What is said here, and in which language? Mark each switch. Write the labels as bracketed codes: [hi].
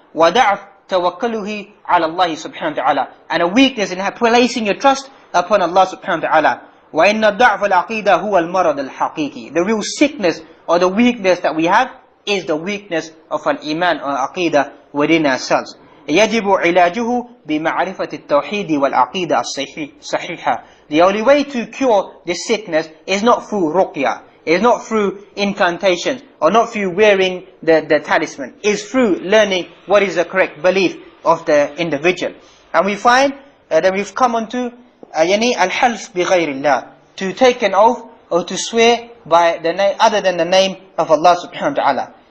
[ar] وَدَعْفْ تَوَكَّلُهِ عَلَى اللَّهِ سُبْحَانَهُ وَتَعَالَى. [en] And a weakness in placing your trust upon Allah subhanahu wa ta'ala. [ar] وَإِنَّ الضَّعْفَ الْعَقِيدَةِ هُوَ الْمَرَضِ الْحَقِيقِ. [en] The real sickness or the weakness that we have is the weakness of al-iman or aqeedah within ourselves. [ar] يجب علاجه بمعرفة التوحيد والعقيدة الصحيحة. [en] The only way to cure this sickness is not through ruqyah, is not through incantations, or not through wearing the talisman. It's through learning what is the correct belief of the individual. And we find that we've come onto al-half bighayrillah, to take an oath or to swear by the name other than the name of Allah subhanahu wa ta'ala.